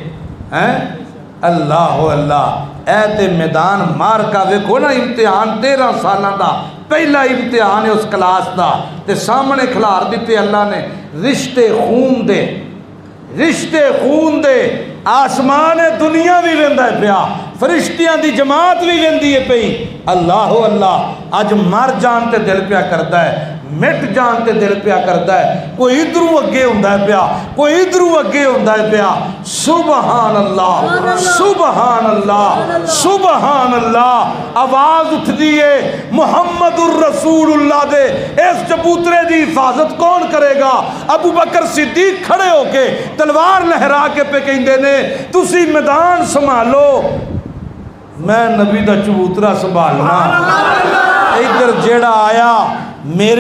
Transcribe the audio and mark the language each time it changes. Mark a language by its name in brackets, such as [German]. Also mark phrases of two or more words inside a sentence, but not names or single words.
[Punjabi] اللہ اللہ اے تے میدان مار کا ویکھو نا امتحان 13 سالاں دا پہلا امتحان ہے اس کلاس دا تے سامنے کھلار دیتے اللہ نے رشتے خون دے آسمان دنیا بھی ویندا ہے پیا فرشتیاں دی جماعت بھی ویندی ہے پئی اللہ اللہ اج مر جان تے دل پیا کردا ہے مٹ جان تے دل پیا کردا ہے کوئی ادھروں اگے ہوندا ہے پیا کوئی ادھروں اگے ہوندا ہے پیا سبحان اللہ سبحان اللہ سبحان اللہ آواز اٹھدی ہے محمد الرسول اللہ دے اس چبوترے دی حفاظت کون کرے گا ابو بکر صدیق کھڑے ہو کے تلوار لہرا کے پہ کہندے نے تسی میدان سنبھالو میں نبی دا چبوترا سنبھالنا ادھر جیڑا آیا میرے